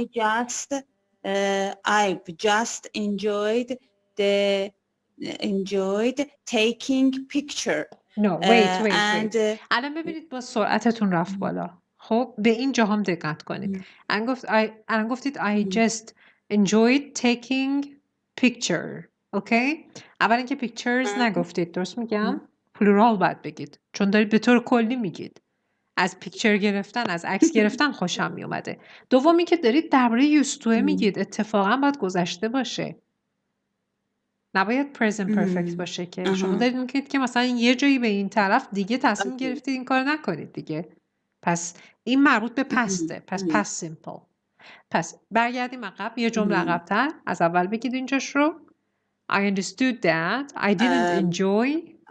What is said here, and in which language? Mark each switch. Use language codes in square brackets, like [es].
[en] I've just enjoyed taking picture. No, wait. [fa] الان ببینید با سرعتتون رفت بالا. خب به این جا هم دقت کنید. الان گفتید [en] I just enjoyed taking picture. [fa] اوکی؟ اول اینکه pictures نگفتید، درست میگم؟ پلورال باید بگید. چون دارید به طور کلی میگید. از پیکچر گرفتن، از عکس گرفتن خوشم میومده. دومی که دارید درباره یوستوه میگید، اتفاقا باید گذشته باشه. نباید present perfect باشه که شما دارید میگید که مثلا یه جایی به این طرف دیگه تصمیم گرفتید این کار نکنید دیگه. پس این مربوط به پسته. پس past simple. پس برگردیم عقب، یه جمله عقب‌تر از اول بگید اینجاش رو. [en] I understood that I didn't enjoy.